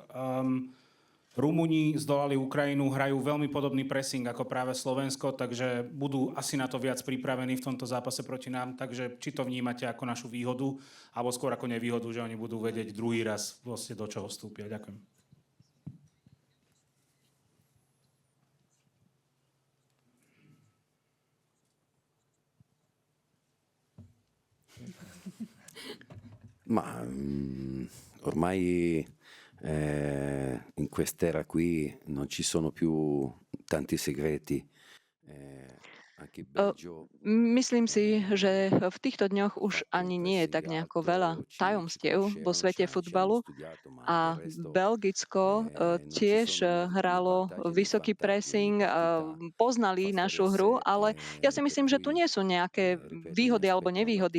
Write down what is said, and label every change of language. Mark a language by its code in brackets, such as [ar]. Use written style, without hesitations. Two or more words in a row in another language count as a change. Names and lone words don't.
[sk] Rumúni zdolali Ukrajinu, hrajú veľmi podobný pressing ako práve Slovensko, takže budú asi na to viac pripravení v tomto zápase proti nám. Takže či to vnímate ako našu výhodu, alebo skôr ako nevýhodu, že oni budú vedieť druhý raz vlastne do čoho vstúpia. Ďakujem. [it] Ma ormai in quest'era qui non ci sono più tanti segreti. [sk] Myslím si, že v týchto dňoch už ani nie je tak nejako veľa tajomstiev vo svete futbalu a Belgicko tiež hralo vysoký pressing, poznali našu hru, ale ja si myslím, že tu nie sú nejaké výhody alebo nevýhody.